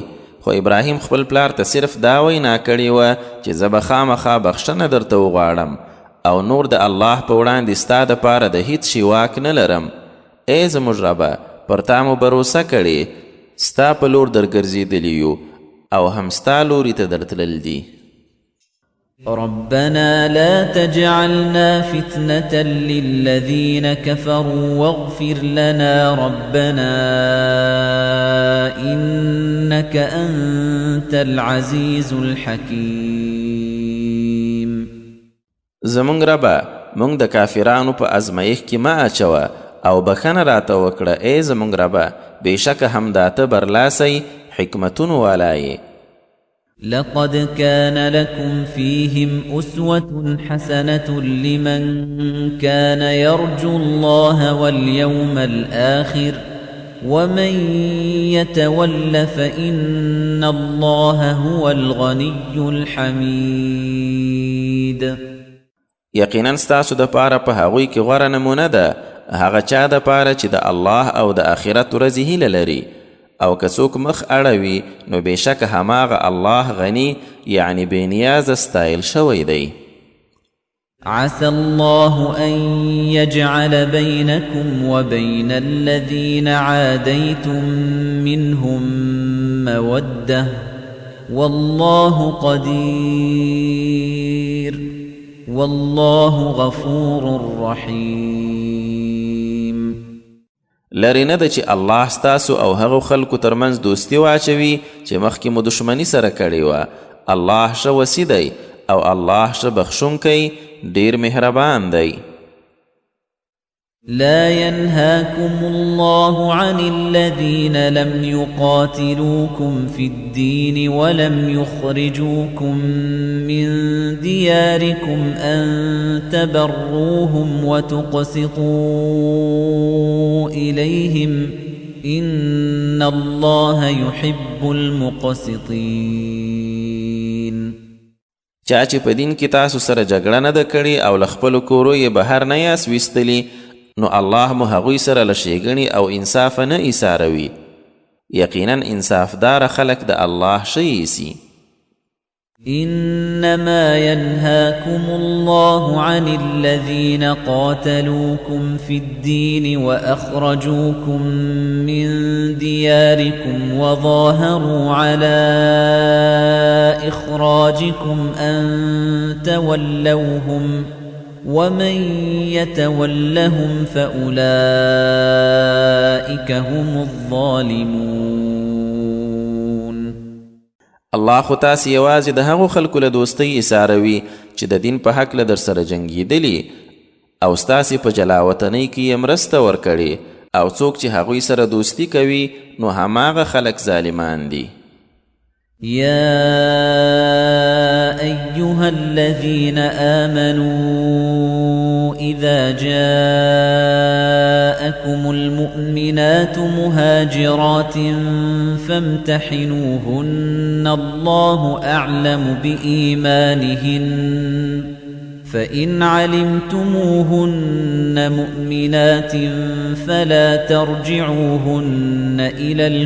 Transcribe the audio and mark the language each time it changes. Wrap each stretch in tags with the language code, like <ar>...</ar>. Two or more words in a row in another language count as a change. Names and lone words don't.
<ps>خو ابراهیم خپل پلار ته صرف دا وینا کړې وه چې زه به خامخا بخښنه درته وغواړم او نور د الله په وړاندې ستا دپاره د هیڅ شي واک نه لرم. ای زموږ ربه، پر تا مو بروسه کړې، ستا په لور درګرځېدلي یو او هم ستا لوري ته درتلل دي.</ps> <ar>ربنا لا تجعلنا فتنة للذين كفروا واغفر لنا ربنا إنك أنت العزيز الحكيم.</ar> <ps>زمونږ ربه، مونږ د کافرانو په ازمایښت کې مه اچوه او بخښنه راته وکړه. ای زمونږ ربه، بېشکه همدا ته برلاسی حکمتونو والا.</ps> <ar>لقد كان لكم فيهم أسوة حسنة لمن كان يرجو الله واليوم الآخر ومن يتول فإن الله هو الغني الحميد.</ar> <ps>یقینا ستاسو د پاره په هغوی کې غوره نمونه ده هغه چا د پاره چې د الله او د آخرت ورځې هیله لري، او که څوک مخ اړوي نو بېشکه هماغه الله غني یعنی بېنیازه ستایل شوی دی.</ps> <ar>عسى الله أن يجعل بينكم وبين الذين عاديتم منهم مودة والله قدير والله غفور رحيم.</ar> <ps>لري نه ده چې الله ستاسو او هغو خلکو ترمنځ دوستي واچوي چې مخکې مو دشمني سره کړې وه. الله ښه وسی دی او الله ښه بخښونکی ډیر مهربان دی.</ps> <ar>لا ينهاكم الله عن الذين لم يقاتلوكم في الدين ولم يخرجوكم من دياركم أن تبروهم وتقسطوا إليهم إن الله يحب المقسطين.</ar> <ps>چا چې په دین کې تاسو سره جګړه نه ده کړې او له خپلو کورو یې بهر نه یاست ویستلي، نو الله مو هغوی سره له ښېګڼې او انصافه نه ایساروي. یقینا انصافدار خلق د الله ښه ایسي.</ps> <ar>إنما ينهاكم الله عن الذين قاتلوكم في الدين وأخرجوكم من دياركم وظاهروا على إخراجكم أن تولوهم ومن يتولهم فأولئك هم الظالمون.</ar> <ps>الله خو تاسې یوازې د هغو خلکو له دوستۍ ایساروي چې د دین په هکله در سره جنګېدلي او ستاسې په جلاوطنۍ کې یې مرسته ورکړې، او څوک چې هغوی سره دوستي کوي نو هماغه خلک ظالمان دي.</ps> <ar>يا أيها الذين آمنوا إذا جاءكم المؤمنات مهاجرات فامتحنوهن الله أعلم بإيمانهن فإن علمتموهن مؤمنات فلا ترجعوهن إلى</ar>